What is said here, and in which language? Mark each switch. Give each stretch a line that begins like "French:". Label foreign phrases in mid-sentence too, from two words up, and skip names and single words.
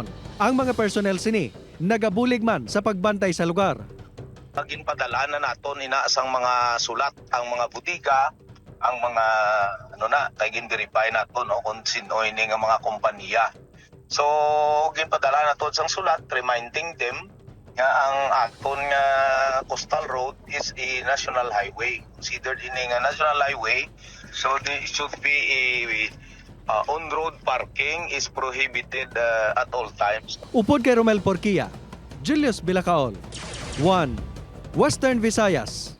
Hiligaynon: Ang mga personnel sini nagabulig man sa pagbantay sa lugar. Ginpadala na naton inaasang mga sulat ang mga bodega, ang mga kay gin-verify naton kung sinoy ni nga mga kompanya. So ginpadala naton sang sulat
English: reminding them
Hiligaynon: nga ang aton nga Coastal Road
English: is a national highway.
Hiligaynon: Considered ini nga
English: national highway, so it should be on-road parking is prohibited at all times.
Hiligaynon: Upod kay Romel Porquia, Julius Bilacaol, 1 Western Visayas.